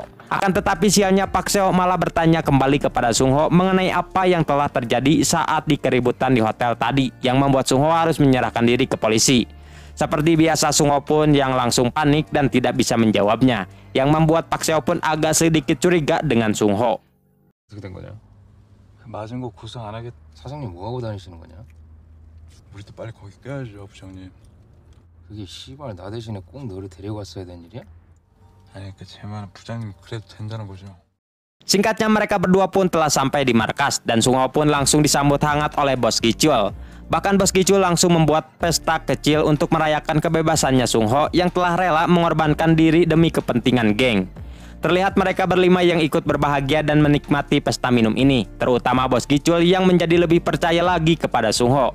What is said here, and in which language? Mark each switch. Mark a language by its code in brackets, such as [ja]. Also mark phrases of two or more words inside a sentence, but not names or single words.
[id] Akan tetapi sialnya Pak Seo malah bertanya kembali kepada Sung Ho mengenai apa yang telah terjadi saat di keributan di hotel tadi, yang membuat Sung Ho harus menyerahkan diri ke polisi. Seperti biasa Sung Ho pun yang langsung panik dan tidak bisa menjawabnya, yang membuat Pak Seo pun agak sedikit curiga dengan Sung Ho. [ko] 어떻게 된 거냐? 맞은 거 고소 안 하겠... 사장님 뭐 하고 다니시는 거냐? 우리도 빨리 거기 껴야죠, 부장님. 그게 씨발 나 대신에 꼭 너를 데리고 왔어야 되는 일이야? 아니 그 쟤만 부장님 그래도 된다는 거죠. [id] Singkatnya mereka berdua pun telah sampai di markas dan Sung Ho pun langsung disambut hangat oleh Bos Gicul. Bahkan Bos Gicul langsung membuat pesta kecil untuk merayakan kebebasannya Sung Ho yang telah rela mengorbankan diri demi kepentingan geng. Terlihat mereka berlima yang ikut berbahagia dan menikmati pesta minum ini, terutama Bos Gicul yang menjadi lebih percaya lagi kepada Sung Ho.